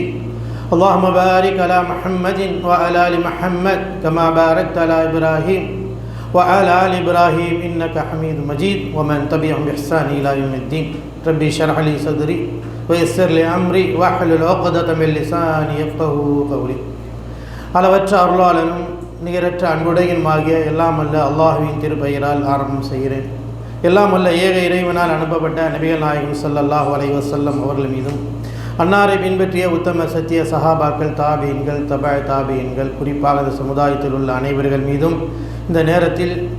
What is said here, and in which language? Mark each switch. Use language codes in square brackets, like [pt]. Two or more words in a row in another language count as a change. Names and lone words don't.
[ar] اللهم بارك على محمد وعلى آل محمد كما باركت على إبراهيم وعلى آل إبراهيم إنك حميد مجيد. ومن تبعهم بإحسان إلى يوم الدين. ربي اشرح لي صدري ويسر لي أمري واحلل عقدة من لساني يفقهوا قولي. [ta] அளவற்ற அருளாளனும் நிகரற்ற அன்புடையனுமாகிய எல்லாம் அல்ல அல்லாஹ்வின் திருப்பெயரால் ஆரம்பம் செய்கிறேன். எல்லாம் அல்ல ஏக இறைவனால் அனுப்பப்பட்ட நபிகள் நாயகம் [ar] صلى الله عليه وسلم [ta] அவர்கள் மீதும், அன்னாரை பின்பற்றிய உத்தம சத்திய சஹாபாக்கள், தாபீன்கள், தாபீன்கள், குறிப்பாக இந்த சமுதாயத்தில் உள்ள அனைவர்கள் மீதும் இந்த நேரத்தில்